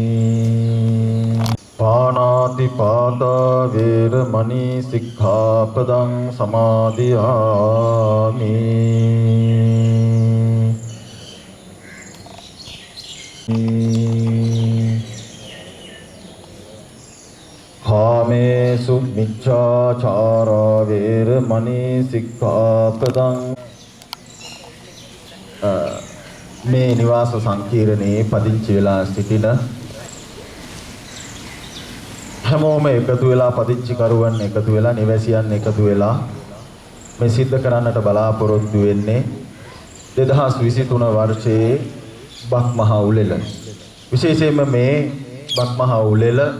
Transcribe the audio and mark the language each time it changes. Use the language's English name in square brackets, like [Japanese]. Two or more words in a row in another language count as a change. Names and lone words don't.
[Pali] පාණාති පාතා වේරමණී සික්ඛාපදං සමාදියාමි කාමේසු මිච්ඡාචාරා වේරමණී සික්ඛාපදං [Sinhala] මේ නිවාස සංකීර්ණයේ පදිංචි වෙලා සිටින හැමෝම එකතු වෙලා පදිංචි කරුවන් එකතු වෙලා නිවැසියන් එකතු වෙලා මේ සිද්ධ කරන්නට බලාපොරොත්තු වෙන්නේ 2023 වර්ෂයේ බක් මහා උළෙල විශේෂයෙන්ම මේ බක් මහා උළෙල